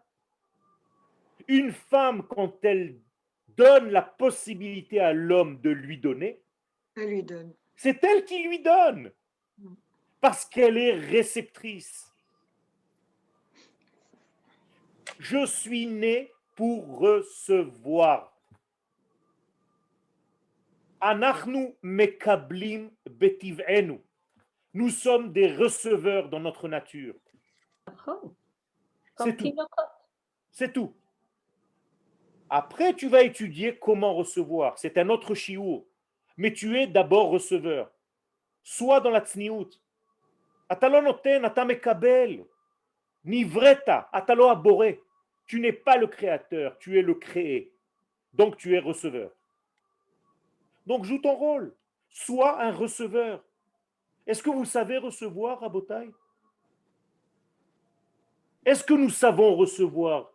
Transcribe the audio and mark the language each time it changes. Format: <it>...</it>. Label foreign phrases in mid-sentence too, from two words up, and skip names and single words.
<fr>Une femme, quand elle donne la possibilité à l'homme de lui donner, Elle lui donne. c'est elle qui lui donne. Parce qu'elle est réceptrice. Je suis né pour recevoir.</fr> <he>אנחנו מקבלים בטבענו.</he> <fr>Nous sommes des receveurs dans notre nature. C'est tout. C'est tout. Après, tu vas étudier comment recevoir. C'est un autre shiur. Mais tu es d'abord receveur. Sois dans la tzniut.</fr> <he>אתה לא נותן, אתה מקבל. נבראת, אתה לא הבורא.</he> <fr>Tu n'es pas le créateur, tu es le créé. Donc tu es receveur. Donc joue ton rôle. Sois un receveur. Est-ce que vous savez recevoir, Rabotai? Est-ce que nous savons recevoir?</fr>